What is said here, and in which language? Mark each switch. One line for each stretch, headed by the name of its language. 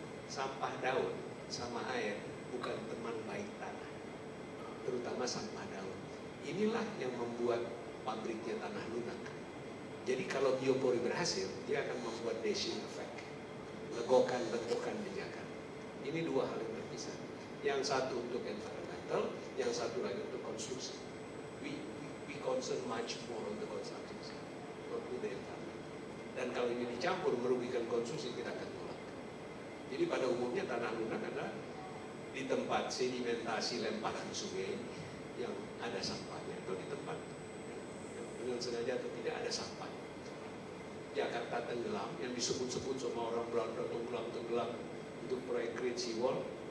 Indonesian: Sampah daun sama air bukan teman baik tanah, terutama sampah daun. Inilah yang membuat pabriknya tanah lunak. Jadi kalau biopori berhasil, dia akan membuat dashing effect, legokan menjaga. Ini dua hal yang berpisah. Yang satu untuk environmental, yang satu lagi untuk konstruksi.
English: We concern much more on the construction side, not with the environment.
Indonesian: Dan kalau ini dicampur merugikan konstruksi, kita akan tolak. Jadi pada umumnya tanah lunak adalah di tempat sedimentasi lemparan sungai yang ada sampahnya, atau di tempat yang dengan sengaja atau tidak ada sampah. Jakarta tenggelam yang disebut-sebut sama orang Belanda tenggelam untuk proyek Great Sea Wall.